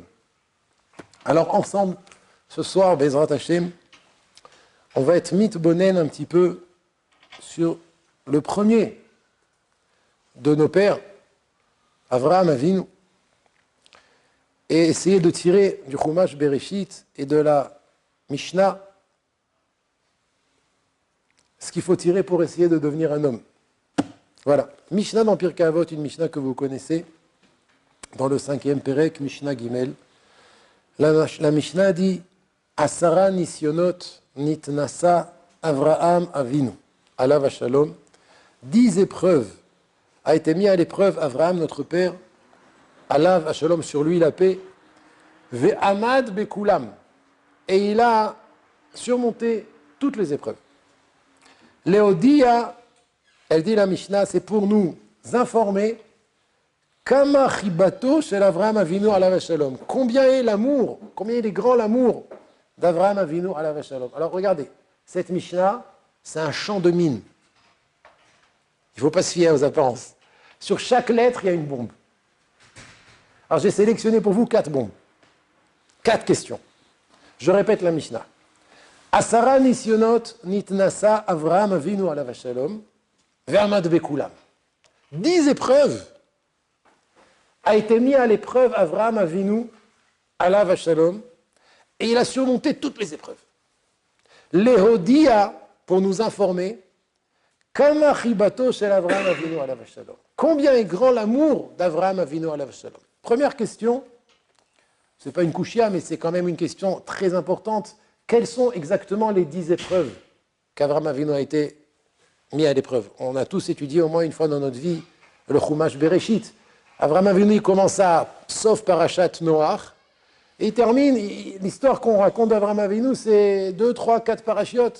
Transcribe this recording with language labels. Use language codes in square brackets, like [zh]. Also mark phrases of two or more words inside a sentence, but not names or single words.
[fr] Alors ensemble, ce soir, [he] בעזרת השם, [fr] on va être mitbonen un petit peu sur le premier de nos pères, Avraham Avinu, et essayer de tirer du Chumash Bereshit et de la Mishnah ce qu'il faut tirer pour essayer de devenir un homme. Voilà. Mishnah dans Pirkei Avot, une Mishnah que vous connaissez. dans le 5e Perek, Mishnah Gimel. La Mishnah dit [he] עשרה נסיונות נתנסה אברהם אבינו, עליו השלום. [fr] 10 épreuves a été mis à l'épreuve Avraham, notre père, [he] עליו השלום, [fr] sur lui la paix, [he] ועמד בכולם, [fr] et il a surmonté toutes les épreuves. Léodia, elle dit la Mishnah, c'est pour nous informer [he] כמה חיבתו של אברהם אבינו עליו השלום. [fr] Combien est l'amour, combien il est grand l'amour d'Avraham Avinu [he] עליו השלום. [fr] Alors regardez, cette Mishnah, c'est un champ de mine. Il ne faut pas se fier aux apparences. Sur chaque lettre, il y a une bombe. Alors j'ai sélectionné pour vous 4 bombes. 4 questions. Je répète la Mishnah. [he] עשרה נסיונות נתנסה אברהם אבינו עליו השלום ועמד בכולם. [fr] 10 épreuves a été mis à l'épreuve Avraham Avinu [he] עליו השלום, [fr] et il a surmonté toutes les épreuves. Léhodia, pour nous informer, [he] כמה חיבתו של אברהם אבינו עליו השלום. [fr] Combien est grand l'amour d'Avraham Avinu [he] עליו השלום. [fr] Première question, ce n'est pas une kushia, mais c'est quand même une question très importante. Quelles sont exactement les 10 épreuves qu'Avraham Avinu a été mis à l'épreuve? On a tous étudié au moins une fois dans notre vie le Chumash Bereshit. Avraham Avinu commence sauf Parashat Noach, et il termine, l'histoire qu'on raconte d'Avraham Avinu, c'est 2, 3, 4 parachiotes.